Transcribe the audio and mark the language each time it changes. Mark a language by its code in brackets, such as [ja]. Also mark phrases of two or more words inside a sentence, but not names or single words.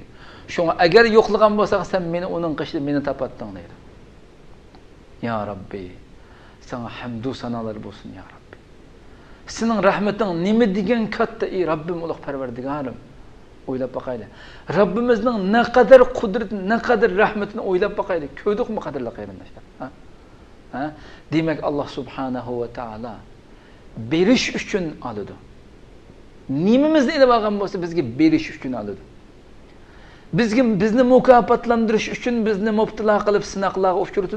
[uz] Şuna agar yo'qlagan bo'lsang, sen meni uning qishda meni topatding deydi. Ya Rabbi, sana hamdu sanalar bo'lsin ya Rabbi. Sening rahmeting nima degan katta ey Rabbim ulug' Parvardigorim. O'ylab baqayli. Rabbimizning [tr] ne kadar [uz] qudratini, [tr] ne kadar [uz] rahmetini o'ylab baqayli. Ko'rdikmi qadrli qarindoshlar? Demak Allah subhanahu va taala berish uchun oladi. Nimamizni ilib olgan bo'lsa bizga berish uchun oladi. Bizni mukofotlantirish uchun bizni mubtilo qilib sinoqlarga uchratadi.